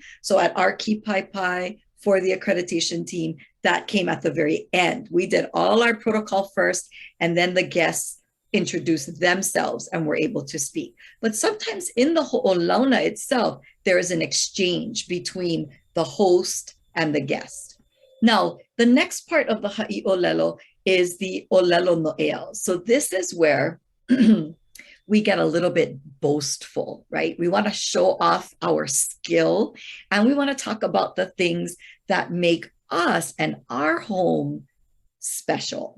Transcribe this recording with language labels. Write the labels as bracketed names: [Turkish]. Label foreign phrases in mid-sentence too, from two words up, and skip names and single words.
[English] So at our Kīpaepae for the accreditation team, that came at the very end. We did all our protocol first, and then the guests introduced themselves and were able to speak. But sometimes in the Hoʻolauna itself, there is an exchange between the host and the guest. Now, the next part of the [Hawaiian] haʻi ʻōlelo [English] is the [Hawaiian] ʻōlelo Noʻeau. [English] So this is where we get a little bit boastful, right? We want to show off our skill, and we want to talk about the things that make us and our home special.